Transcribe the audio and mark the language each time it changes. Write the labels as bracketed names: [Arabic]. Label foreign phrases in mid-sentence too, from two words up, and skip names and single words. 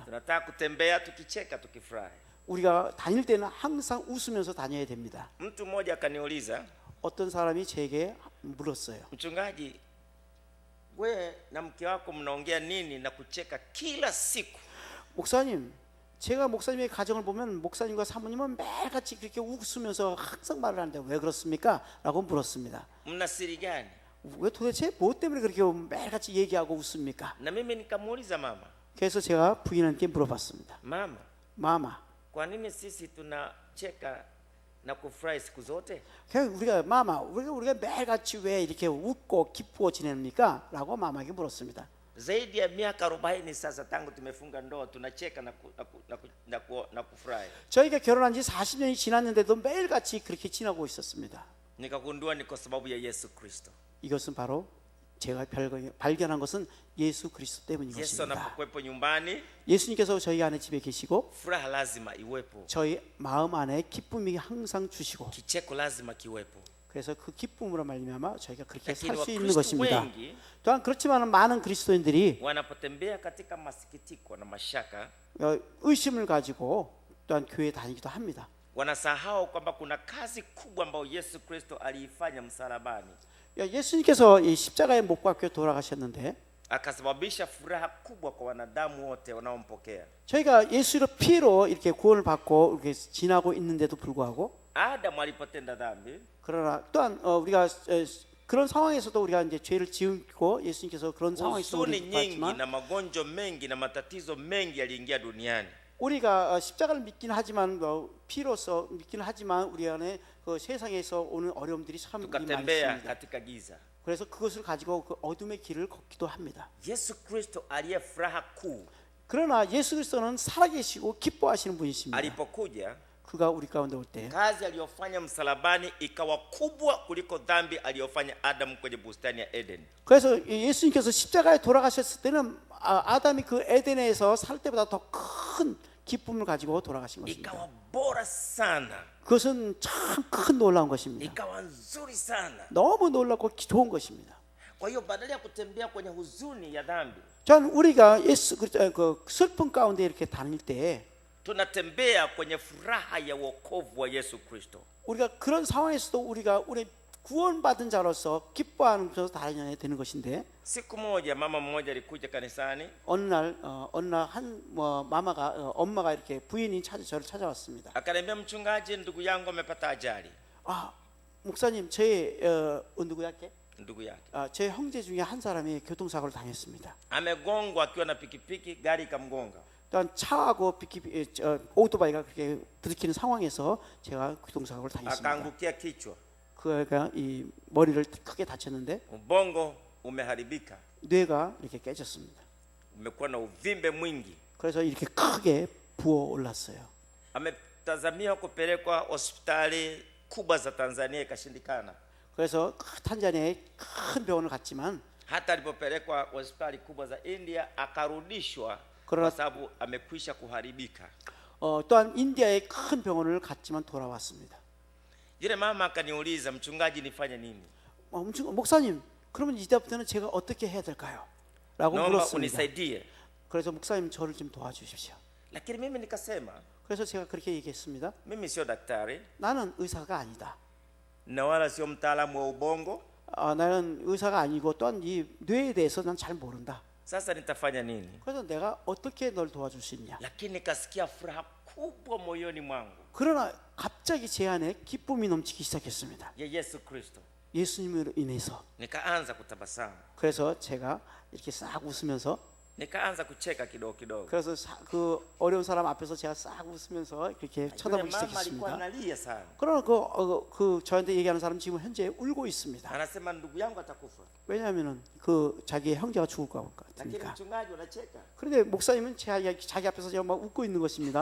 [Swahili] tunataka kutembea tukicheka, tukifurahi. [Korean] 우리가 다닐 때는 항상 웃으면서 다녀야 됩니다. [Swahili] Mtu mmoja akaniuliza, [Korean] 어떤 사람이 제게 물었어요. [Swahili] mchungaji, we na mke wako mnaongea nini na kucheka kila siku? [Korean] 목사님, 제가 목사님의 가정을 보면 목사님과 사모님은 매일같이 그렇게 웃으면서 항상 말을 하는데 왜 그렇습니까? 라고 물었습니다. [Swahili] Mna siri gani? [Korean] 왜 도대체 뭐 때문에 그렇게 매일같이 얘기하고 웃습니까? [Swahili] Na mimi nikamuuliza mama, [Korean] 그래서 제가 부인한테 물어봤습니다. [Swahili] mama, [Korean] 마마, [Swahili] kwa nini sisi tunacheka na kufurahi siku zote? [Korean] 우리가 마마, 우리가 매일같이 왜 이렇게 웃고 기쁘고 지냅니까? 라고 마마에게 물었습니다. [Swahili] Zaidi ya miaka 40 sasa tangu tumefunga ndoa tunacheka na kufurahi. [Korean] 저희가 결혼한 지 40년이 지났는데도 매일같이 그렇게 지나고 있었습니다. [Swahili] Nikagundua ni kwa sababu ya Yesu Kristo. [Korean] 이것은 바로 제가 발견한 것은 예수 그리스도 때문인 [Swahili] Yesu [Korean] 것입니다. [Swahili] anapokuwepo nyumbani, [Korean] 예수님께서 저희 안에 집에 계시고 [Swahili] furaha lazima iwepo, [Korean] 저희 마음 안에 기쁨이 항상 주시고, [Swahili] kicheko lazima kiwepo. [Korean] 그래서 그 기쁨으로 말미암아 저희가 그렇게 [Swahili] Lakini [Korean] 살 수 있는 [Swahili] Wakristo [Korean] 것입니다. [Swahili] wengi [Korean] 또한 그렇지만 많은 그리스도인들이 [Swahili] wanapotembea katika masikitiko na mashaka, [Korean] 의심을 가지고 또한 교회에 다니기도 합니다. [Swahili] wanasahau kwamba kuna kazi kubwa ambayo Yesu Kristo aliifanya msalabani, [Korean] 예수님께서 이 십자가에 못 박혀 돌아가셨는데 [Swahili] akasababisha furaha kubwa kwa wanadamu wote wanaompokea. [Korean] 저희가 예수의 피로 이렇게 구원을 받고 이렇게 지나고 있는데도 불구하고, [Swahili] Adamu alipotenda dhambi, [Korean] 그러나 또한 우리가 그런 상황에서도 우리가 이제 죄를 지고 예수님께서 그런 상황에서 [Swahili] huzuni [Korean] 우리를 [Swahili] nyingi [Korean] 봤지만 [Swahili] na magonjwa mengi na matatizo mengi yaliingia duniani. [Korean] 우리가 십자가를 믿긴 하지만 피로서 믿긴 하지만 우리 안에 그 세상에서 오는 어려움들이 참 많이 [Swahili] Tukatembea [Korean] 있습니다. [Swahili] katika giza. [Korean] 그래서 그것을 가지고 그 어둠의 길을 걷기도 합니다. [Swahili] Yesu Kristo aliye furaha kuu [Korean] 그러나 예수 그리스도는 살아계시고 기뻐하시는 분이십니다. [Swahili] alipokuja, [Korean] 그가 우리 가운데 올 때 [Swahili] kazi aliyofanya msalabani ikawa kubwa kuliko dhambi aliyofanya Adamu kwenye bustani ya Eden. [Korean] 그래서 예수님께서 십자가에 돌아가셨을 때는 아담이 그 에덴에서 살 때보다 더 큰 기쁨을 가지고 돌아가신 것입니다. [Swahili] Ikawa bora sana, [Korean] 그것은 참 큰 놀라운 것입니다. [Swahili] ikawa nzuri sana. [Korean] 너무 놀랍고 좋은 것입니다. [Swahili] Kwa hiyo badala ya kutembea kwenye huzuni ya dhambi, [Korean] 전 우리가 그 슬픔 가운데 이렇게 다닐 때 [Swahili] tunatembea kwenye furaha ya wokovu wa Yesu Kristo. [Korean] 우리가 그런 상황에서도 우리가 우리 구원받은 자로서 기뻐하면서 다녀야 되는 것인데 [Swahili] Siku moja mama mmoja alikuja kanisani, [Korean] 어느 날 한 마마가 엄마가 이렇게 부인이 저를 찾아왔습니다. [Swahili] akaniambia mchungaji, ndugu yangu amepata ajali. [Korean] 아 목사님 제 누구야께? [Swahili] Ndugu yake [Korean] 제 형제 중에 한 사람이 교통사고를 당했습니다. [Swahili] amegongwa akiwa na pikipiki, gari ikamgonga. [Korean] 일단 차하고 오토바이가 그렇게 부딪히는 상황에서 제가 교통사고를 당했습니다. [Swahili] Akaangukia kichwa, [Korean] 그가 이 머리를 크게 다쳤는데 [Swahili] ubongo umeharibika, [Korean] 뇌가 이렇게 깨졌습니다. [Swahili] umekuwa na uvimbe mwingi. [Korean] 그래서 이렇게 크게 부어 올랐어요. [Swahili] Ametazamia kupelekwa hospitali kubwa za Tanzania, ikashindikana. [Korean] 그래서 탄자니아에 큰 병원을 갔지만 [Swahili] Hata alipopelekwa hospitali kubwa za India akarudishwa [Korean] 그러나 [Swahili] kwa sababu amekwisha kuharibika. [Korean] 또한 인디아의 큰 병원을 갔지만 돌아왔습니다. [Swahili] Yule mama akaniuliza, mchungaji, nifanye nini? [Korean] 목사님, 그러면 이제부터는 제가 어떻게 해야 될까요? 라고 [Swahili] Naomba [Korean] 물었습니다. [Swahili] unisaidie. [Korean] 그래서 목사님 저를 좀 도와주십시오. [Swahili] Lakini mimi nikasema, [Korean] 그래서 제가 그렇게 얘기했습니다. [Swahili] mimi sio daktari [Korean] 나는 의사가 아니다. [Swahili] na wala sio mtaalamu wa ubongo. [Korean] 나는 의사가 아니고 또한 이 뇌에 대해서 난 잘 모른다. [Swahili] Sasa nitafanya nini? [Korean] 그래서 내가 어떻게 널 도와줄 수 있냐. [Swahili] Lakini nikasikia furaha kubwa moyoni mwangu [Korean] 그러나 갑자기 제 안에 기쁨이 넘치기 시작했습니다. [Swahili] ya Yesu Kristo. [Korean] 예수님으로 인해서. [Swahili] Nikaanza kutabasamu, [Korean] 그래서 제가 이렇게 싹 웃으면서 [Swahili] nikaanza kucheka kidogo kidogo. [Korean] 그래서 그 어려운 사람 앞에서 제가 싹 웃으면서 이렇게 [Swahili] Yule [Korean] 쳐다보기 [Swahili] mama alikuwa [Korean] 시작했습니다. [Swahili] analia sana, [Korean] 그러나 그 저한테 얘기하는 사람 지금 현재 울고 있습니다. [Swahili] anasema ndugu yangu atakufa. [Korean] 왜냐하면은 그 자기의 형제가 죽을 것 [Swahili] Lakini [Korean] 같으니까. [Swahili] mchungaji unacheka. [Korean] 그런데 목사님은 자기 앞에서 제가 막 웃고 있는 것입니다.